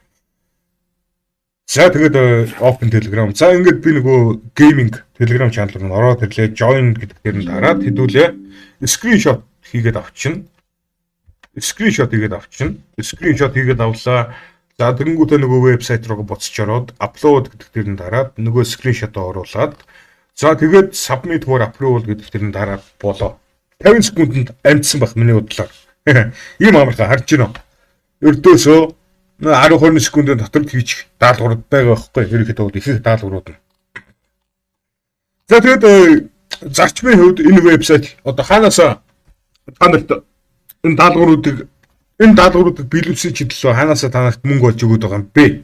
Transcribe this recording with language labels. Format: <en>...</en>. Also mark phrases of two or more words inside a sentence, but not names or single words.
<mn>За тэгээд</mn> <en>open Telegram.</en> <mn>За ингээд би нөгөө</mn> <en>gaming Telegram channel</en> <mn>руу ороод ирлээ. Join гэдэг дээр нь дараад хэдүүлээ. Screenshot хийгээд авчихна. Screenshot хийгээд авлаа. За тэгэнгүүтээ нөгөө вебсайт руу буцаж ороод upload гэдэг дээр нь дараад нөгөө screenshot-оо оруулаад за тэгээд</mn> <en>submit for approval</en> <mn>гэдэг дээр нь дараад болоо. 50 секундэд амжсан байх миний бодлоор. Ийм амархан харж байна. Өрдөөсөө 10-20 секундын дотор хийчих даалгаврууд байгаа байхгүй ерөнхийдөө их даалгаврууд нь. За тэгээд зарчмын хувьд энэ вебсайт одоо хаанаас та нарт энэ даалгавруудыг биелүүлсэн чинь төлөө хаанаас та нарт мөнгө олж өгöd байгаа юм бэ?</mn>